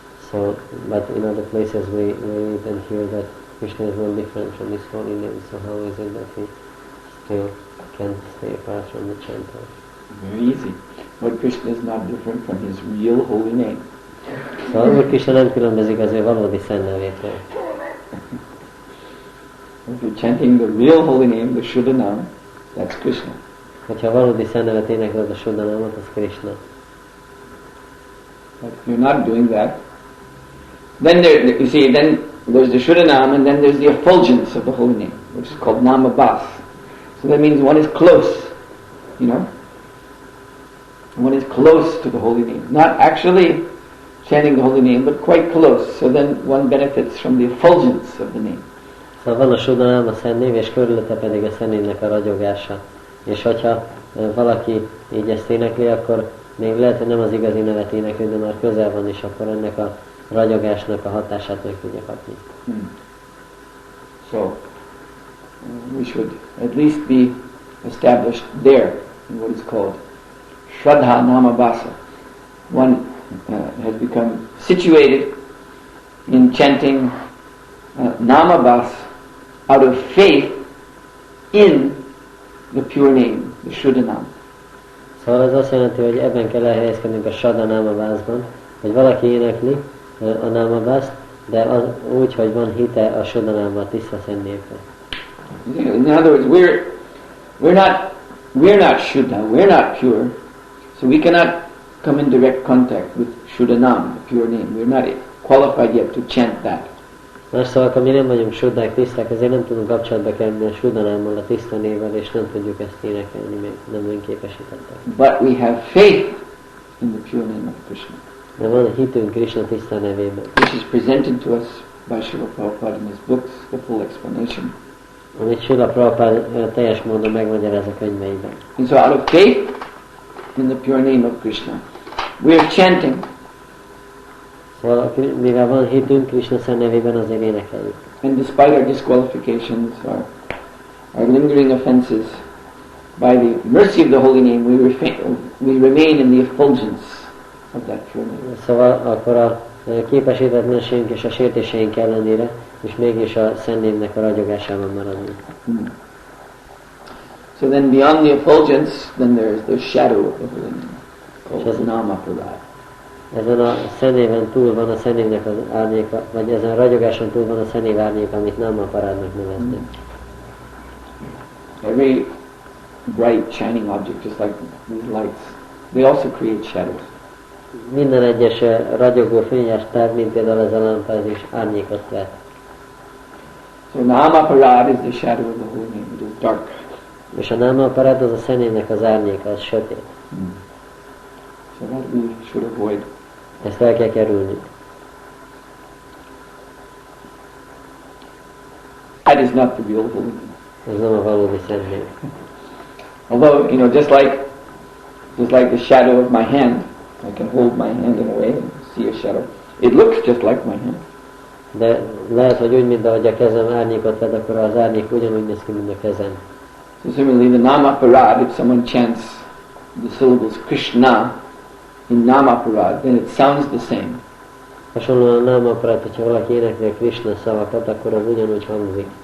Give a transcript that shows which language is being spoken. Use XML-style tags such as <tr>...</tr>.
<en>So, but in other places we read and hear that Krishna is no different from his holy name. So how is it that he still can stay apart from the chanter? Very easy. Lord Krishna is not different from his real holy name.</en> <hu>Szóval Úr Krishna nem különbözik az ő valódi szentnevétől.</hu> <en>If you're chanting the real holy name, the Shuddhanam, that's Krishna.</en> <hu>Hogyha valódi szentnevet énekled a Shuddhanamot, az Krishna.</hu> <en>But if you're not doing that, then you see, then there's the Shuddhanam and then there's the effulgence of the holy name, which is called Namabhas. So that means one is close, you know. One is close to the holy name. Not actually chanting the holy name, but quite close. So then one benefits from the effulgence of the name.</en> <hu>Szóval van a Shuddhanam, a szent név, és körülötte pedig a szent névnek a ragyogása. És hogyha valaki így ezt énekli, akkor még lehet, hogy nem az igazi nevet énekli, de már közel van, és akkor ennek a ragyogásnak a hatását meg tudja kapni.</hu> <en>So, we should at least be established there in what is called Shraddha Namabhasa. One has become situated in chanting Namabhas out of faith in the pure name, the Shuddhanam.</en> <hu>Szóval ez azt jelenti, hogy ebben kell elhelyezkednünk a Shraddha Namabhasban, hogy valaki énekli a Namabhast, de az úgy, hogy van hite a Shuddhanamban, a tiszta szent névre.</hu> <en>In other words, we're not Shuddha, we're not pure, so we cannot come in direct contact with Shuddhanam, the pure name. We're not qualified yet to chant that.</en> <hu>Más szavakkal, mi nem vagyunk Shuddhák, tiszták, ezért nem tudunk kapcsolatba kerülni a Shuddhanammal, a tiszta névvel, és nem tudjuk ezt énekelni, még nem önképesítettek.</hu> <en>But we have faith in the pure name of Krishna.</en> <hu>De van hitünk Krishna tiszta nevében.</hu> <en>This is presented to us by Srila Prabhupada in his books, the full explanation.</en> <hu>Amit Srila Prabhupada teljes módon megmagyaráz a könyveiben.</hu> <en>And so out of faith in the pure name of Krishna, we are chanting.</en> <hu>Szóval, mivel van hitünk Krishna szent nevében, azért énekeljük.</hu> <en>And despite our disqualifications, our lingering offenses, by the mercy of the holy name, we remain in the effulgence of that pure name.</en> <hu>Szóval akkor a képesítetlenségünk és a sértéseink ellenére, és mégis a szent névnek a ragyogásában maradunk.</hu> <en>So then beyond the effulgence, then there's the shadow of the holy name, called Namaparad.</en> <hu>Ezen a szennéven túl van a szennévnek az árnyéka, vagy ezen a ragyogáson túl van a szennév árnyéka, amit Namaparádnak neveznek.</hu> <en>Every bright shining object, just like these lights, they also create shadows.</en> <hu>Minden egyes ragyogó fényes tárgy, mint például ez a lámpa, ez is árnyékot vet.</hu> <en>So Namaparad is the shadow of the holy name, it is dark.</en> <hu>És a Namaparad az a szennévnek az árnyéka, az sötét.</hu> <en>So that we should avoid.</en> <hu>Ezt el kell kerülni.</hu> <en>That is not the real holy name.</en> <hu>Ez nem a valódi szent név.</hu> <en>Although, just like the shadow of my hand, I can hold my hand in a way and see a shadow. It looks just like my hand.</en> <hu>De lehet, hogy úgy, mint ahogy a kezem árnyékot ved, akkor az árnyék ugyanúgy néz ki, mint a kezem.</hu> <en>So similarly, the Namaparad, if someone chants the syllables Krishna in Namaparad, then it sounds the same.</en> <hu>Hasonlóan a Namaparad, hogyha valaki énekli a Krishna szavakat, akkor az ugyanúgy hangzik.</hu>